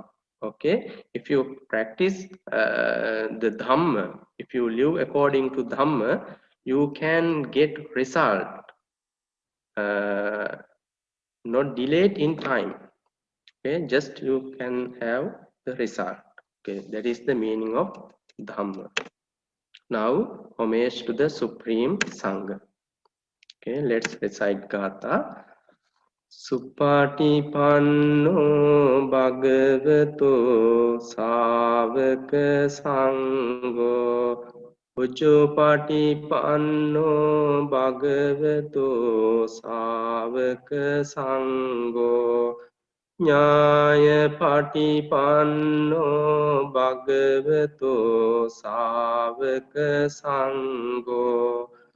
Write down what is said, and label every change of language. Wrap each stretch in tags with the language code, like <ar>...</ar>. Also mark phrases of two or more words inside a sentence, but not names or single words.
<en>Okay, if you practice the Dhamma, if you live according to Dhamma, you can get result, uh, not delayed in time. Okay, just you can have the result. Okay, that is the meaning of Dhamma. Now, homage to the Supreme Sangha. Okay, let's recite Gatha.</en> <pi>Supatipanno Bhagavato Savaka Sangho Uchupatipanno Bhagavato Savaka Sangho Nyaya Patipanno Bhagavato Savaka Sangho</pi>